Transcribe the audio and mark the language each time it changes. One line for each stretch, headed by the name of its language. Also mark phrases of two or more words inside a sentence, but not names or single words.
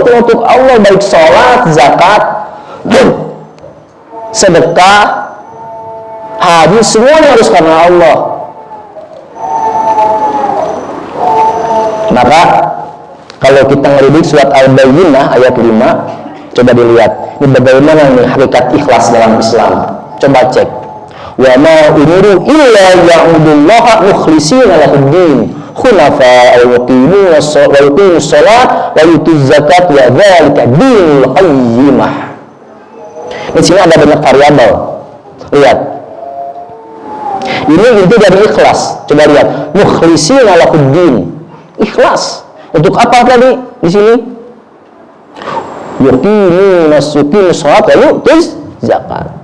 Indonesian: Untuk Allah, baik sholat, zakat, sedekah, haji, semuanya harus karena Allah. Maka kalau kita ngelidik surat Al-Bayyinah ayat 5, coba dilihat ini bagaimana nih hakikat ikhlas dalam Islam. Coba cek.
Arabic: وما أمروا إلا يعبدوا الله مخلصين له الدين حنفاء ويقيموا الصلاة ويؤتوا الزكاة وذلك دين القيمة.
Indonesian: Di sini ada banyak variabel. Lihat. Ini inti dari ikhlas. Coba lihat.
Arabic: مخلصين له الدين.
Indonesian: Ikhlas. Untuk apa tadi di sini?
Arabic: يقيموا الصلاة ويؤتوا الزكاة.